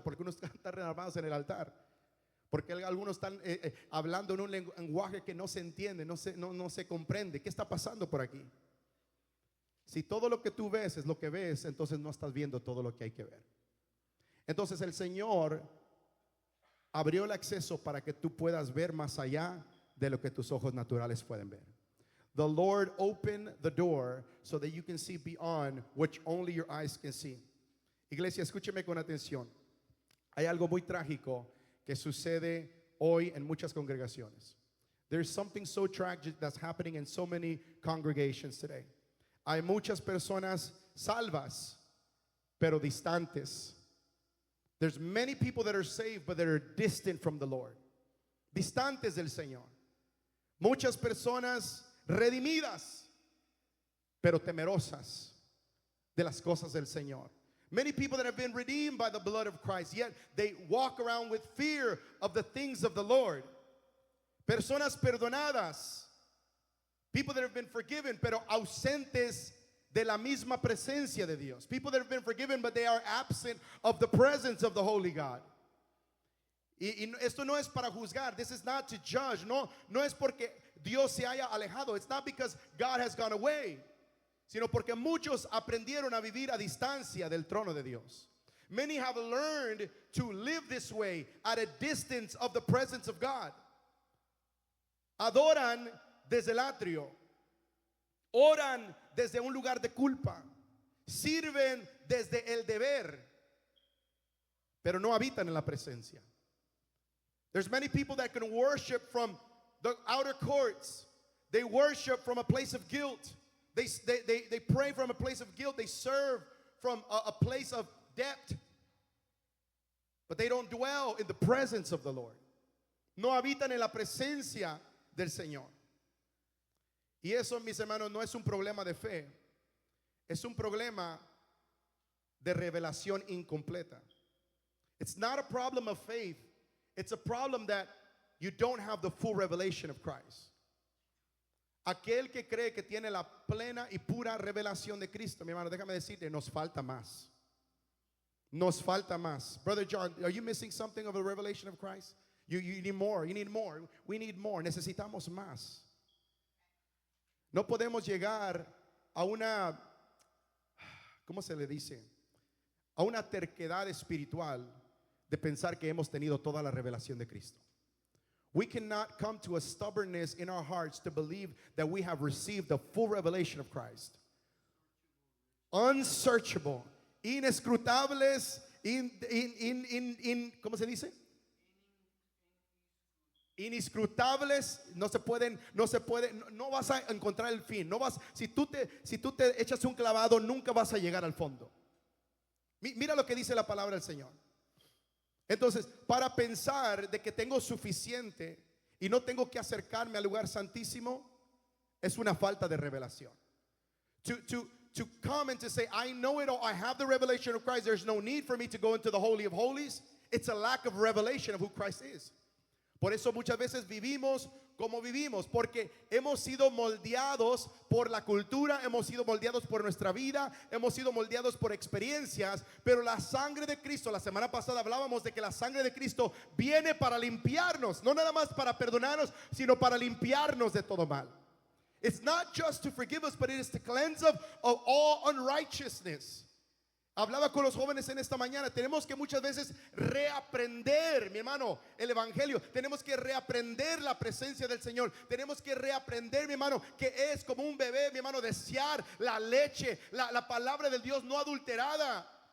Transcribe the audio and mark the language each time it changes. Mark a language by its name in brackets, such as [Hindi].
[Spanish] ¿Por qué unos están rearmados en el altar? ¿Por qué algunos están hablando en un lenguaje que no se entiende, no se comprende? ¿Qué está pasando por aquí? Si todo lo que tú ves es lo que ves, entonces no estás viendo todo lo que hay que ver. Entonces el Señor abrió el acceso para que tú puedas ver más allá de lo que tus ojos naturales pueden ver. [English] The Lord opened the door so that you can see beyond what only your eyes can see. [Spanish] Iglesia, escúcheme con atención. Hay algo muy trágico que sucede hoy en muchas congregaciones. [English] There's something so tragic that's happening in so many congregations today. [Spanish] Hay muchas personas salvas, pero distantes. [English] There's many people that are saved, but that are distant from the Lord. [Spanish] Distantes del Señor. Muchas personas redimidas, pero temerosas de las cosas del Señor. [English] Many people that have been redeemed by the blood of Christ, yet they walk around with fear of the things of the Lord. [Spanish] Personas perdonadas, [English] people that have been forgiven, [Spanish] pero ausentes de la misma presencia de Dios. [English] People that have been forgiven, but they are absent of the presence of the Holy God. [Spanish] Y esto no es para juzgar. [English] This is not to judge. [Spanish] No es porque Dios se haya alejado. [English] It's not because God has gone away, [Spanish] sino porque muchos aprendieron a vivir a distancia del trono de Dios. [English] Many have learned to live this way at a distance of the presence of God. [Spanish] Adoran desde el atrio, oran desde un lugar de culpa, sirven desde el deber, pero no habitan en la presencia. [English] There's many people that can worship from the outer courts. They worship from a place of guilt. They pray from a place of guilt. They serve from a place of debt. But they don't dwell in the presence of the Lord. [Spanish] No habitan en la presencia del Señor. Y eso, mis hermanos, no es un problema de fe. Es un problema de revelación incompleta. [English] It's not a problem of faith. It's a problem that you don't have the full revelation of Christ. [Spanish] Aquel que cree que tiene la plena y pura revelación de Cristo, mi hermano, déjame decirte, nos falta más. Nos falta más. [English] Brother John, are you missing something of the revelation of Christ? You need more. You need more. We need more. [Spanish] Necesitamos más. No podemos llegar a una, ¿cómo se le dice? A una terquedad espiritual de pensar que hemos tenido toda la revelación de Cristo. [English] We cannot come to a stubbornness in our hearts to believe that we have received the full revelation of Christ. [Spanish] Unsearchable, inescrutables, ¿cómo se dice? inescrutables, no vas a encontrar el fin. No vas, si tú te echas un clavado, nunca vas a llegar al fondo. Mira lo que dice la palabra del Señor. Entonces, para pensar de que tengo suficiente y no tengo que acercarme al lugar santísimo, es una falta de revelación. [English] To come and to say, I know it all, I have the revelation of Christ, there's no need for me to go into the Holy of Holies, it's a lack of revelation of who Christ is. [Spanish] Por eso muchas veces vivimos como vivimos, porque hemos sido moldeados por la cultura, hemos sido moldeados por nuestra vida, hemos sido moldeados por experiencias, pero la sangre de Cristo, la semana pasada hablábamos de que la sangre de Cristo viene para limpiarnos, no nada más para perdonarnos, sino para limpiarnos de todo mal. [English] It's not just to forgive us, but it is to cleanse us of all unrighteousness. [Spanish] Hablaba con los jóvenes en esta mañana. Tenemos que muchas veces reaprender, mi hermano, el evangelio. Tenemos que reaprender la presencia del Señor. Tenemos que reaprender, mi hermano, que es como un bebé, mi hermano, desear la leche, la palabra de Dios no adulterada.